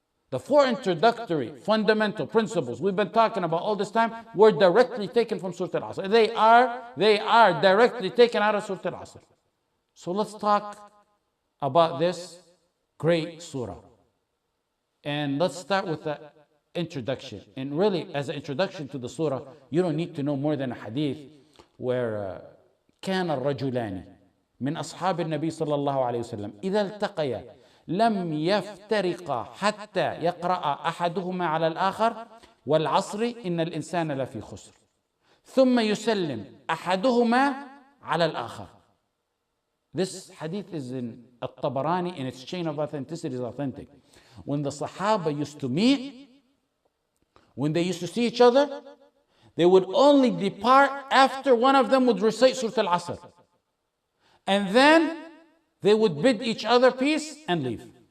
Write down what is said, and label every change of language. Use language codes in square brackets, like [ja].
[en] The 4 introductory fundamental principles we've been talking about all this time were directly taken from Surah Asr. They are directly taken out of Surah Asr. So let's talk about this great surah. And let's start with the introduction. And really, as an introduction to the surah, you don't need to know more than a hadith where [ar] كان الرجلان من أصحاب النبي صلى الله عليه وسلم إذا التقيا لم يفترقا حتى يقرأ أحدهما على الآخر والعصر إن الإنسان لفي خسر ثم يسلم أحدهما على الآخر. [en] This hadith is in At-Tabarani, and its chain of authenticity is authentic. When the Sahaba used to meet, when they used to see each other, they would only depart after one of them would recite Surah Al-Asr. And then they would bid each other peace and leave.